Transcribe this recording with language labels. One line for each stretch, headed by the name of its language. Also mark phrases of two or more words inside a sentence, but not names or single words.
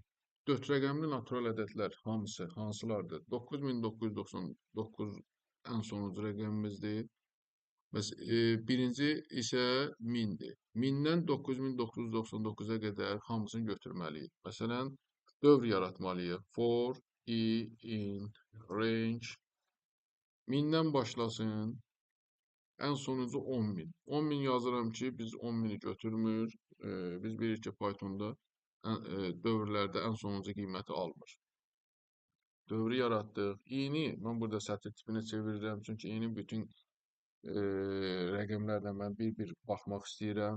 Azerbaijani: 4 rəqəmli natural ədədlər hansılardır? 9999 ən sonuncu rəqəmimizdir. Birinci isə 1000-dir. 1000-dən 9999-a qədər hamısını götürməliyik. Məsələn, dövr yaratmalıyıq.
English: For, in, range.
Azerbaijani: 1000-dən başlasın. Ən sonuncu 10.000. 10.000 yazıram ki, biz 10.000-i götürmür. Biz bilirik ki, Pythonda dövrlərdə ən sonuncu qiyməti almır. Dövrü yaratdıq. İni mən burada sətir tipinə çevirirəm. Çünki inin bütün rəqəmlərlə mən bir baxmaq istəyirəm.